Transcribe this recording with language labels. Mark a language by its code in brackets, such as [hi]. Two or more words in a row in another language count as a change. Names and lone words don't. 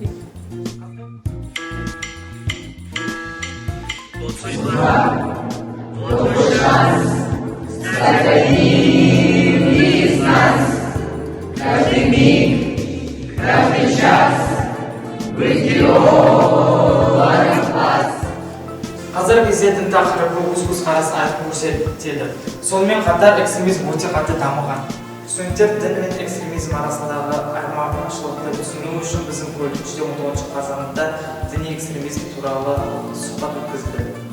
[ru] Твой шанс стать одним из нас. Каждый миг, каждый час быть героем класс. [kk] Қазір кезетін тақырыбы өз көзқарасын айтып көрсетеді. Сонымен қатар экстремизм өте қатты дамыған. Студенттер дін мен экстремизм арасындағы айырмашылықты түсіну үшін біздің колледжде 19 қазанында діни экстремизм туралы сұхбат өткізді.